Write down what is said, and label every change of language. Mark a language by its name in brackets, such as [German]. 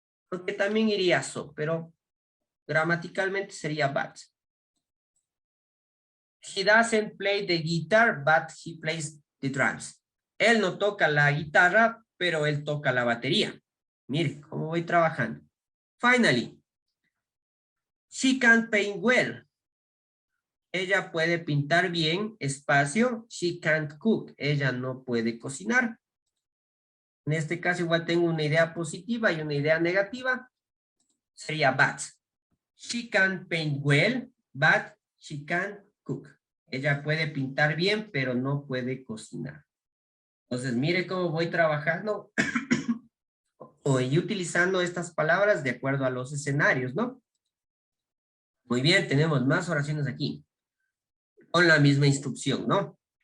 [Spanish] Porque también iría so, pero gramaticalmente sería but. [English] He doesn't play the guitar, but he plays the drums. [Spanish] Él no toca la guitarra, pero él toca la batería. Mire cómo voy trabajando. [English] Finally, she can paint well. [Spanish] Ella puede pintar bien, espacio. [English] She can't cook. [Spanish] Ella no puede cocinar. En este caso igual tengo una idea positiva y una idea negativa. Sería but. [English] She can paint well, but she can't cook. [Spanish] Ella puede pintar bien, pero no puede cocinar. Entonces, mire cómo voy trabajando y utilizando estas palabras de acuerdo a los escenarios, ¿no? Muy bien, tenemos más oraciones aquí. Con la misma instrucción, ¿no?